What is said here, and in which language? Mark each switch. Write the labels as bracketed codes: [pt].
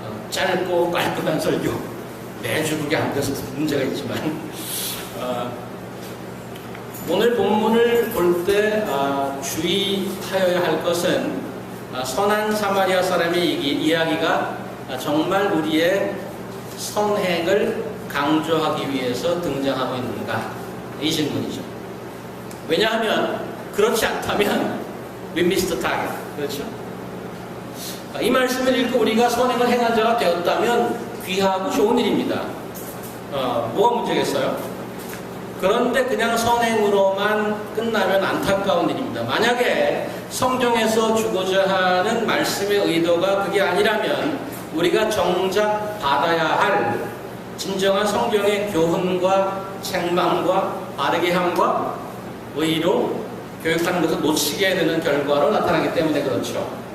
[ko] 짧고 깔끔한 설교. 매주 그게 안 돼서 문제가 있지만 오늘 본문을 볼 때 주의하여야 할 것은 선한 사마리아 사람의 이야기가 정말 우리의 선행을 강조하기 위해서 등장하고 있는가? 이 질문이죠. 왜냐하면 그렇지 않다면 [en] we missed the target. [ko] 그렇죠? 이 말씀을 읽고 우리가 선행을 행한 자가 되었다면 귀하고 좋은 일입니다. 뭐가 문제겠어요? 그런데 그냥 선행으로만 끝나면 안타까운 일입니다. 만약에 성경에서 주고자 하는 말씀의 의도가 그게 아니라면 우리가 정작 받아야 할 진정한 성경의 교훈과 책망과 바르게 함과 의로 교육하는 것을 놓치게 되는 결과로 나타나기 때문에 그렇죠.